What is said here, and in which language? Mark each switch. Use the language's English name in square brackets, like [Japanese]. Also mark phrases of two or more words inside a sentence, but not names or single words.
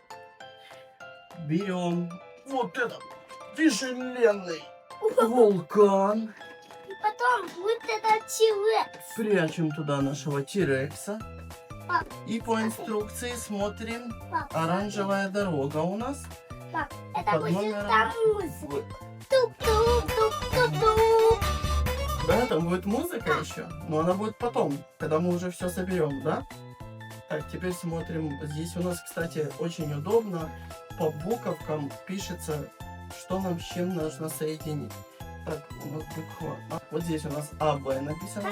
[Russian] Берем вот этот тяжеленный вулкан. И потом вот это T-Rex. Прячем туда нашего T-Рекса. Пап. И по инструкции смотрим. Пап, Оранжевая дорога у нас. пап, это Под будет номером- там музыка. Тук-тук-тук-тук-тук. Да, там будет музыка еще, но она будет потом, когда мы уже все соберем, да? Так, теперь смотрим. Здесь у нас, кстати, очень удобно. По буковкам пишется, что нам с чем нужно соединить. Так, у нас буква А. Вот здесь у нас АБ написано,